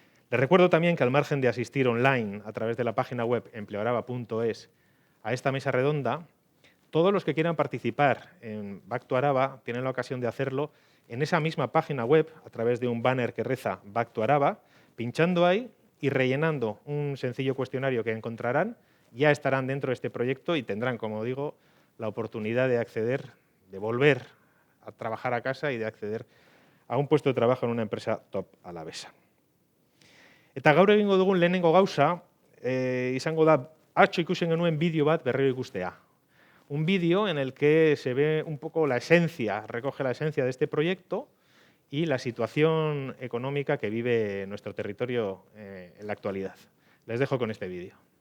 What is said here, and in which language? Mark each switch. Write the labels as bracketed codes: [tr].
[es] Les recuerdo también que al margen de asistir online a través de la página web empleoaraba.es a esta mesa redonda, todos los que quieran participar en Baktu Araba tienen la ocasión de hacerlo en esa misma página web a través de un banner que reza Baktu Araba, pinchando ahí y rellenando un sencillo cuestionario que encontrarán, ya estarán dentro de este proyecto y tendrán, como digo, la oportunidad de acceder, de volver a trabajar a casa y de acceder a un puesto de trabajo en una empresa top alavesa. [eu] Eta gaur egingo dugun lehenengo gauza, izango da atzo ikusten genuen bideo bat berriro ikustea. [es] Un vídeo en el que se ve un poco la esencia, recoge la esencia de este proyecto y la situación económica que vive nuestro territorio en la actualidad. Les dejo con este vídeo.